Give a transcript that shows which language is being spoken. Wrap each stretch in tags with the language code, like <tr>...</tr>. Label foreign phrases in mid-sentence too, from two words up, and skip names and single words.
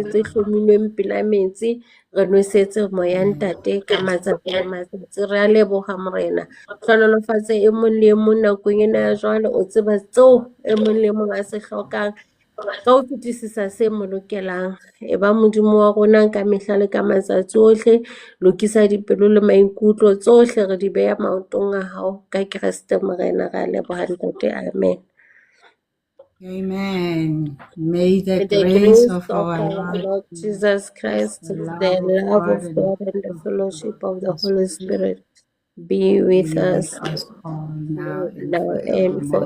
<st>tse hlomilweng pela metsi re nwesetse moya ntate ka matsatsi le matsatsi re a leboha morena hlonolofatse e mong le e mong nakong ena ya jwale o tseba tseo e mong le mong a se hlokang ka ho fetisisa se mo lokelang e ba modimo wa rona ka mehla le ka matsatsi ohle lokisa dipelo le maikutlo tsohle re di beha maotong a hao ka Keresete morena re a leboha ntate amen.</st> <en>Amen. May the May the grace grace of of our our Lord Lord Jesus Jesus, Christ, the the love of love God, of and God, and the the fellowship of the Holy Holy Spirit Spirit be with be with us us all now and now and forevermore.</en>